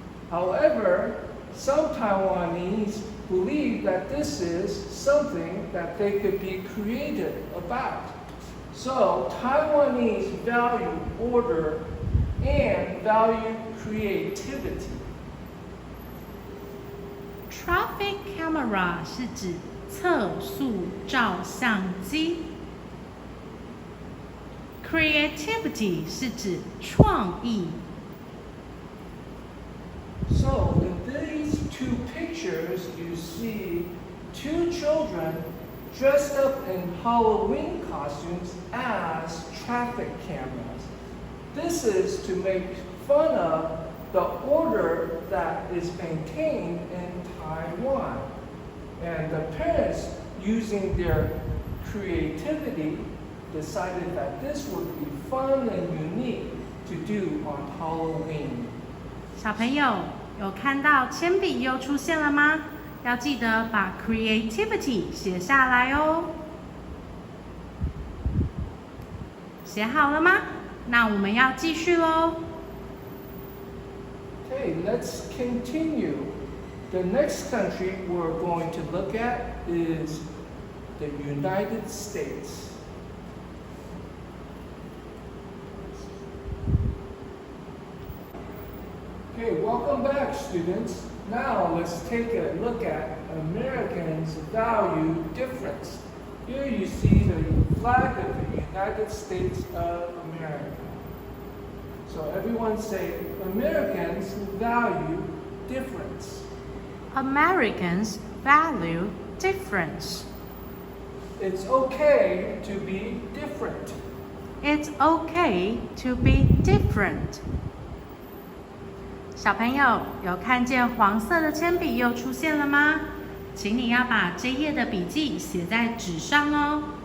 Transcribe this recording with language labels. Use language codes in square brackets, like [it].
[en] However, some Taiwanese believe that this is something that they could be creative about. So Taiwanese value order and value creativity. [zh] Traffic camera 是指测速照相机。 Creativity 是指创意。 [en] So in these 2 pictures, you see 2 children dressed up in Halloween costumes as traffic cameras. This is to make fun of the order that is maintained in Taiwan. And the parents, using their creativity, decided that this would be fun and unique to do on Halloween. [zh] 小朋友有看到铅笔又出现了吗？要记得把 creativity 写下来哦。写好了吗？那我们要继续喽。 [en] Okay, let's continue. The next country we're going to look at is the United States. Okay, welcome back, students. Now let's take a look at Americans' value difference. Here you see the flag of the United States of America. So everyone say, Americans value difference. Americans value difference. It's okay to be different. It's okay to be different. [zh] 小朋友有看见黄色的铅笔又出现了吗？请你要把这页的笔记写在纸上哦。